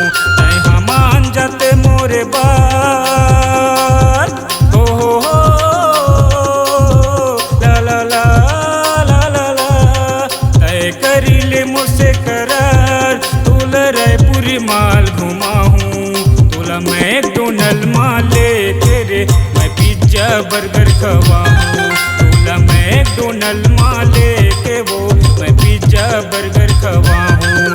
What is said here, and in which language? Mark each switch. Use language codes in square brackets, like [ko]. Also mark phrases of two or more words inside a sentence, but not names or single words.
[hne] तैहा मान जाते मोरे बात हो ला ला ला ला ला ला। तय करी ले मुझसे करार तोला रायपुरी माल घुमाऊं। तोला मैकडोनल्ड माल तेरे मैं [en] pizza burger [hne] खवाऊं। तोला मैकडोनल्ड माल के वो मैं [en] pizza burger [hne] खवाऊं।